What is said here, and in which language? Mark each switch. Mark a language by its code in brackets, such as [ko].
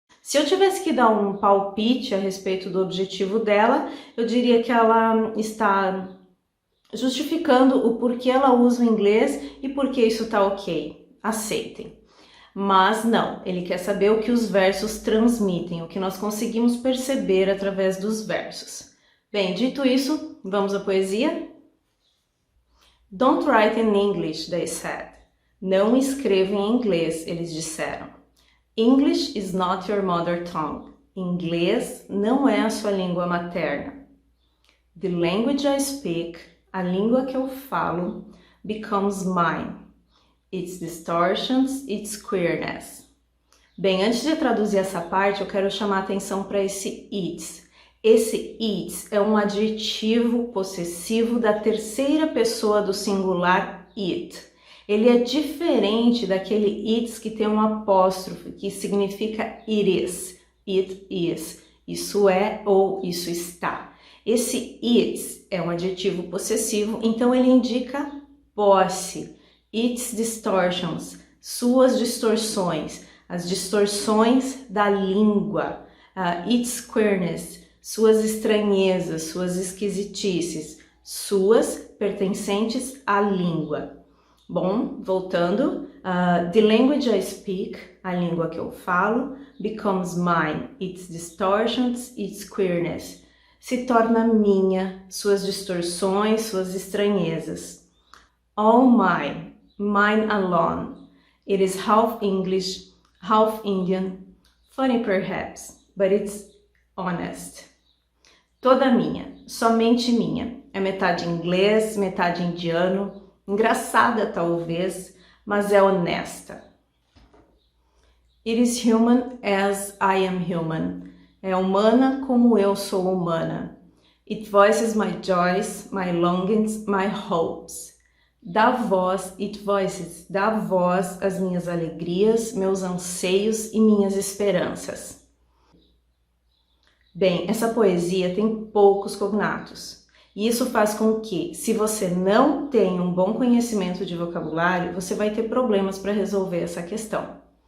[pt] Se eu tivesse que dar um palpite a respeito do objetivo dela, eu diria que ela está justificando o porquê ela usa o inglês e por que isso está ok. Aceitem. Mas não, ele quer saber o que os versos transmitem, o que nós conseguimos perceber através dos versos. Bem, dito isso, vamos à poesia? [en] Don't write in English, they said. [pt] Não escreva em inglês, eles disseram. [en] English is not your mother tongue. [pt] Inglês não é a sua língua materna. [en] The language I speak, [pt] a língua que eu falo, [en] becomes mine. Its distortions, its queerness. [pt] Bem, antes de traduzir essa parte, eu quero chamar a atenção para esse its. Esse its é um adjetivo possessivo da terceira pessoa do singular it. Ele é diferente daquele its que tem um apóstrofe, que significa it is. It is. Isso é ou isso está. Esse its é um adjetivo possessivo, então ele indica posse. [en] Its distortions, [pt] suas distorções, as distorções da língua. [en] Its queerness, [pt] suas estranhezas, suas esquisitices, suas pertencentes à língua. Bom, voltando, [en] the language I speak, [pt] a língua que eu falo, [en] becomes mine, its distortions, its queerness, [pt] se torna minha, suas distorções, suas estranhezas. [en] All mine. Mine alone. It is half English, half Indian. Funny perhaps, but it's honest. [pt] Toda minha, somente minha. É metade inglês, metade indiano. Engraçada talvez, mas é honesta. [en] It is human as I am human. [pt] É humana como eu sou humana. [en] It voices my joys, my longings, my hopes. [pt] Dá voz, [en] it voices, [pt] dá voz às minhas alegrias, meus anseios e minhas esperanças. Bem, essa poesia tem poucos cognatos. E isso faz com que, se você não tem um bom conhecimento de vocabulário, você vai ter problemas para resolver essa questão.